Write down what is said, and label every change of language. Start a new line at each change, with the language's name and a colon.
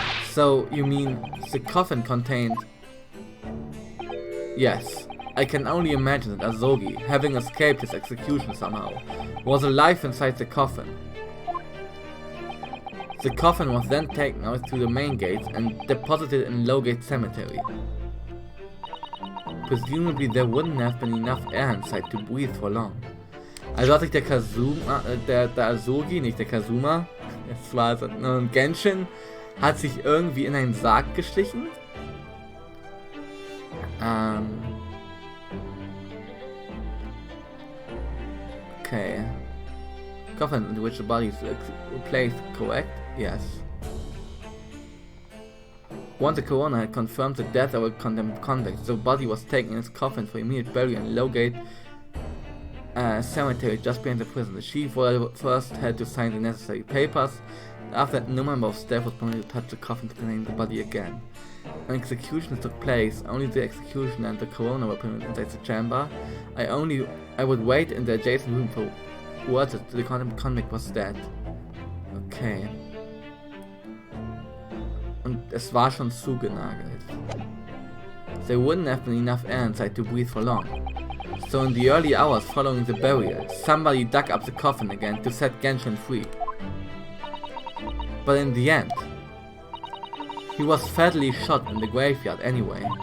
English: So, you mean the coffin contained... Yes, I can only imagine that Azogi, having escaped his execution somehow, was alive inside the coffin. The coffin was then taken out through the main gates and deposited in Lowgate Cemetery. Presumably there wouldn't have been enough air inside to breathe for long.
German: Also hat sich der Kazuma, der Asogi, nicht der Kazuma, es war ein Genshin, hat sich irgendwie in einen Sarg geschlichen.
English: Okay. Coffin into which the body is placed, correct? Yes. Once the coroner had confirmed the death of a condemned convict, the body was taken in its coffin for immediate burial in Lowgate Cemetery just behind the prison. The chief first had to sign the necessary papers. After that, no member of staff was permitted to touch the coffin containing the body again. When executions took place, only the executioner and the coroner were permitted inside the chamber. I would wait in the adjacent room for words that the condemned convict was dead. Okay.
German: Und es war schon zugenagelt.
English: There wouldn't have been enough air inside to breathe for long. So in the early hours following the burial, somebody dug up the coffin again to set Genshin free. But in the end, he was fatally shot in the graveyard anyway.